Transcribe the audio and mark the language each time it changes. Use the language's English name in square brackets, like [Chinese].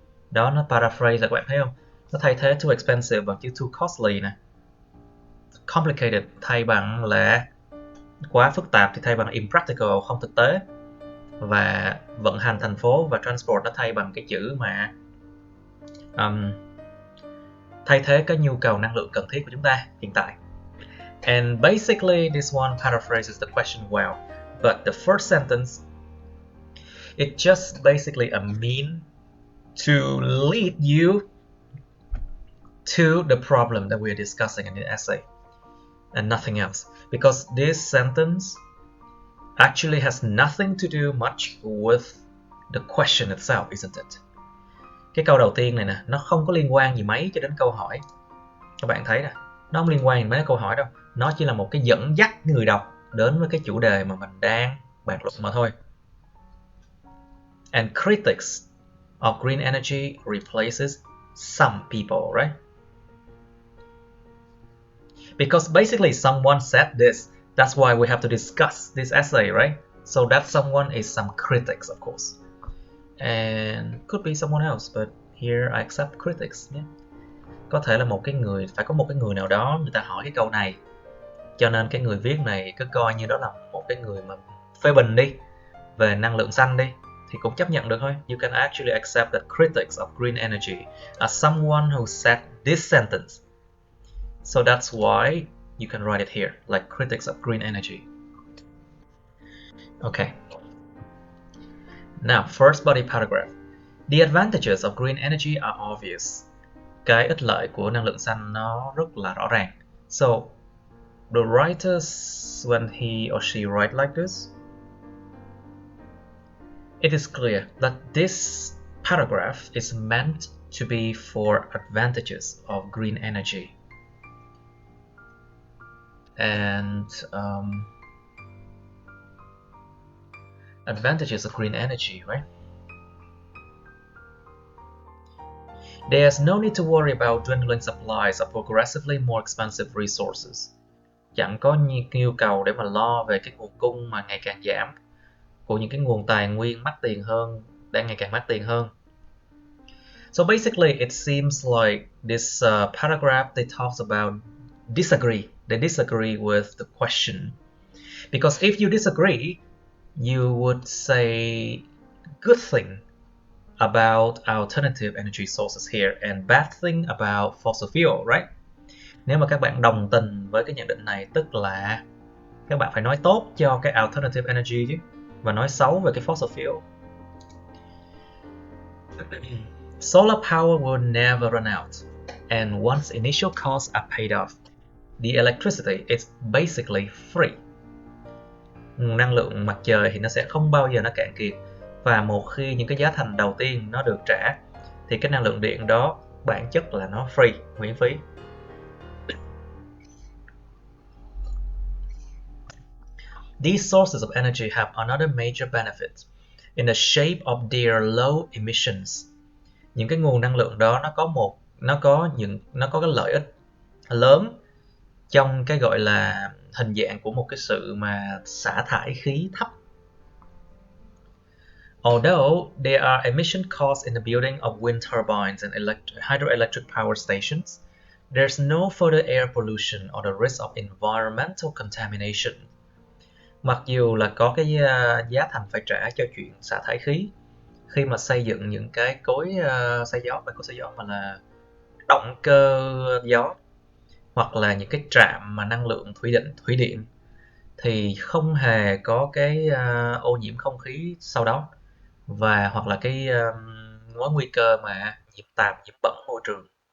[Vietnamese] Đó, nó paraphrase là các bạn thấy không? Nó thay thế [English] too expensive [Vietnamese] bằng chữ [English] too costly [Vietnamese] nè. Complicated thay bằng là quá phức tạp thì thay bằng impractical, không thực tế. Và vận hành thành phố và transport nó thay bằng cái chữ mà thay thế cái nhu cầu năng lượng cần thiết của chúng ta hiện tại. [English] And basically this one paraphrases the question well, but the first sentence, it's just basically a mean to lead you to the problem that we're discussing in the essay and nothing else, because this sentence actually has nothing to do much with the question itself, isn't it? [Vietnamese] Cái câu đầu tiên này nè, nó không có liên quan gì mấy cho đến câu hỏi. Các bạn thấy nè, nó không liên quan gì mấy đến câu hỏi đâu. Nó chỉ là một cái dẫn dắt người đọc đến với cái chủ đề mà mình đang bàn luận mà thôi. [English] And critics of green energy replaces some people, right? Because basically someone said this. That's why we have to discuss this essay, right? So that someone is some critics, of course. And could be someone else, but here I accept critics. Yeah. [Vietnamese] Có thể là phải có một cái người nào đó người ta hỏi cái câu này, cho nên cái người viết này cứ coi như đó là một cái người mà phê bình đi về năng lượng xanh đi, thì cũng chấp nhận được thôi. [English] You can actually accept that critics of green energy are someone who said this sentence. So that's why you can write it here, like critics of green energy. Okay. Now, first body paragraph. The advantages of green energy are obvious. [Vietnamese] Cái ích lợi của năng lượng xanh nó rất là rõ ràng. [English] So, the writers, when he or she write like this, it is clear that this paragraph is meant to be for advantages of green energy. And advantages of green energy, right? There's no need to worry about dwindling supplies of progressively more expensive resources. [Vietnamese] Chẳng có nhu cầu để mà lo về cái nguồn cung mà ngày càng giảm của những cái nguồn tài nguyên mắc tiền hơn, đang ngày càng mắc tiền hơn. [English] So basically, it seems like this paragraph they talks about disagree. They disagree with the question, because if you disagree, you would say good thing about alternative energy sources here and bad thing about fossil fuel, right? [Vietnamese] Nếu mà các bạn đồng tình với cái nhận định này, tức là các bạn phải nói tốt cho cái alternative energy chứ, và nói xấu về cái fossil fuel. [English] Solar power will never run out, and once initial costs are paid off, the electricity is basically free. [Vietnamese] Năng lượng mặt trời thì nó sẽ không bao giờ nó cạn kiệt, và một khi những cái giá thành đầu tiên nó được trả thì cái năng lượng điện đó bản chất là nó free, miễn phí. [English] These sources of energy have another major benefit in the shape of their low emissions. [Vietnamese] Những cái nguồn năng lượng đó nó có cái lợi ích lớn trong cái gọi là hình dạng của một cái sự mà xả thải khí thấp. [English] Although there are emission costs in the building of wind turbines and hydroelectric power stations, there's no further air pollution or the risk of environmental contamination. [Vietnamese] Mặc dù là có cái giá thành phải trả cho chuyện xả thải khí khi mà xây dựng những cái cối xay gió, phải có xay gió mà là động cơ gió, hoặc là những cái trạm mà năng lượng thủy điện thì không hề có cái ô nhiễm không khí sau đó, và hoặc là cái mối nguy cơ mà nhiễm bẩn môi trường.